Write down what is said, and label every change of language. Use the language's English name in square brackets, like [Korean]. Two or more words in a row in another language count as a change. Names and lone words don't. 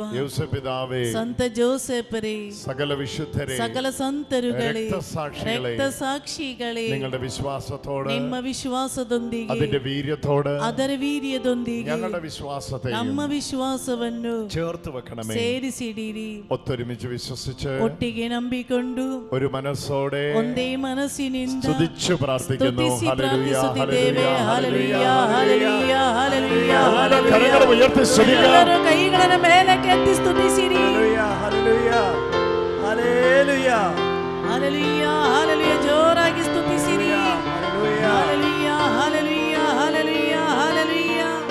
[Kannada] ಪಿತಾವೇ, ಸಂತ ಜೋಸೆಫರೇ, [Malayalam] സകല വിശുദ്ധരെ, [Kannada] ಸಕಲ ಸಂತರುಗಳೇ, [Malayalam] രക്തസാക്ഷികളെ, [Kannada] ರಕ್ತಸಾಕ್ಷಿಗಳೇ, [Malayalam] നിങ്ങളുടെ വിശ്വാസത്തോട്, [Kannada] ನಿಮ್ಮ ವಿಶ್ವಾಸದೊಂದಿಗೆ, [Malayalam] അതിന്റെ വീര്യത്തോട്, [Kannada] ಅದರ ವೀರ್ಯದೊಂದಿಗೆ [Malayalam] ഞങ്ങളുടെ വിശ്വാസത്തെ [Kannada] ನಮ್ಮ ವಿಶ್ವಾಸವನ್ನು [Malayalam] ചേർത്ത് വെക്കണമേ. [Kannada] ಸೇರಿಸಿಡಿರಿ. [Malayalam] ഒത്തൊരുമിച്ച് വിശ്വസിച്ച് [Kannada] ಒಟ್ಟಿಗೆ ನಂಬಿಕೊಂಡು [Malayalam] ഒരു മനസ്സോടെ [Kannada] ಒಂದೇ ಮನಸ್ಸಿನಿಂದ [Malayalam] സ്തുതിച്ചു പ്രാർത്ഥിക്കുന്നു. [Kannada] ಸ್ತುತಿಸಿ [Malayalam] ഹല്ലേലൂയ, [Kannada] ಪ್ರಾರ್ಥಿಸುತ್ತಿದ್ದೇವೆ. [Malayalam] ഹല്ലേലൂയ, [Kannada] ಹಲ್ಲೆಲೂಯ, ಹಲ್ಲೆಲೂಯ, ಹಲ್ಲೆಲೂಯ, [Malayalam] കരങ്ങൾ [Kannada] ಹಲ್ಲೆಲೂಯ. [Malayalam] ഉയർത്തി സ്തുതിക്കാം. [Kannada] ಎಲ್ಲರೂ ಕೈಗಳನ್ನು ಮೇಲಕ್ಕೆ ಎತ್ತಿ ಸ್ತುತಿಸಿರಿ. [Malayalam] ഹല്ലേലൂയ, ഹല്ലേലൂയ, [Kannada] ಹಲ್ಲೆಲೂಯ, ಹಲ್ಲೆಲೂಯ, ಜೋರಾಗಿ ಸ್ತುತಿಸಿರಿ. ಹಲ್ಲೆಲೂಯ, ಹಲ್ಲೆಲೂಯ, ಹಲ್ಲೆಲೂಯ, ಹಲ್ಲೆಲೂಯ.